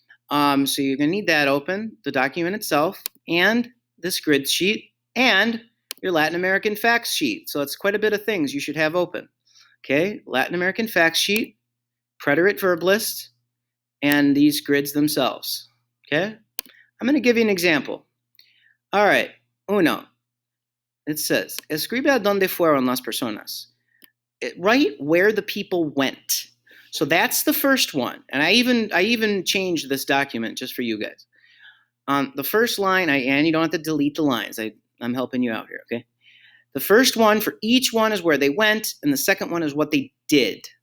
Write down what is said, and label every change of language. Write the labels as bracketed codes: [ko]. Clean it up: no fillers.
[en] So you're going to need that open, the document itself, and this grid sheet, and your Latin American facts sheet. So it's quite a bit of things you should have open. Okay, Latin American facts sheet, predicate verb list, and these grids themselves. Okay, I'm going to give you an example. All right, uno. It says, [es] escribe a donde fueron las personas. [en] Write where the people went. So that's the first one. And I even changed this document just for you guys. The first line, and you don't have to delete the lines. I'm helping you out here, okay? The first one for each one is where they went, and the second one is what they did.